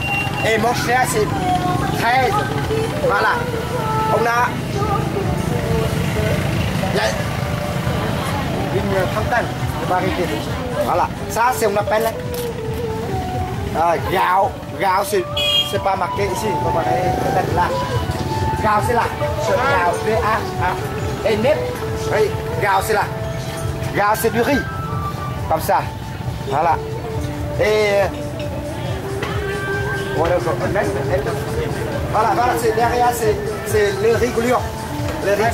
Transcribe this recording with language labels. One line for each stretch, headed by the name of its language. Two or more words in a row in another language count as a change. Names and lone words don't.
French: Et mon cher c'est 13. Voilà. On a une trentaine de variétés. Voilà. Ça c'est on appelle gạo. Gạo c'est pas marqué ici. Peut-être là. Gạo c'est là. Gạo G-A. Et nếp. Oui. Gạo c'est là. Gạo c'est du riz. Comme ça. Voilà. Et voilà, c'est derrière, c'est le riz gluant. Le riz